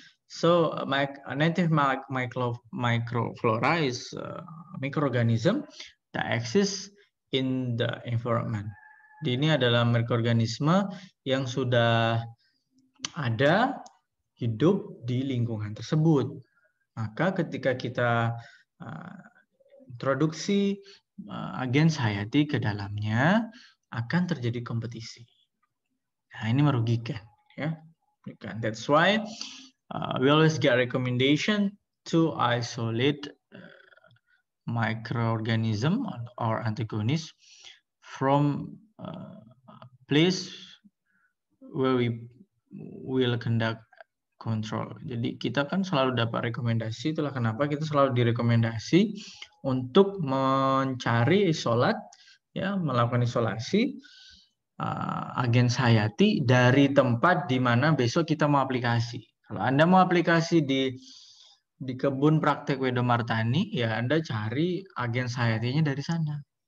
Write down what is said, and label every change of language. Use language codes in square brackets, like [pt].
[en] So, native microflora is microorganism that exists in the environment. [id] Ini adalah mikroorganisme yang sudah ada hidup di lingkungan tersebut. Maka ketika kita introduksi agens hayati ke dalamnya, akan terjadi kompetisi. Nah, ini merugikan, ya. [en] That's why we always get recommendation to isolate microorganism or antagonist from place where we will conduct control. [id] Jadi kita kan selalu dapat rekomendasi, itulah kenapa kita selalu direkomendasi untuk mencari isolat, ya, melakukan isolasi agens hayati dari tempat di mana besok kita mau aplikasi. Kalau Anda mau aplikasi di kebun praktek Wedomartani, ya Anda cari agens hayatinya dari sana.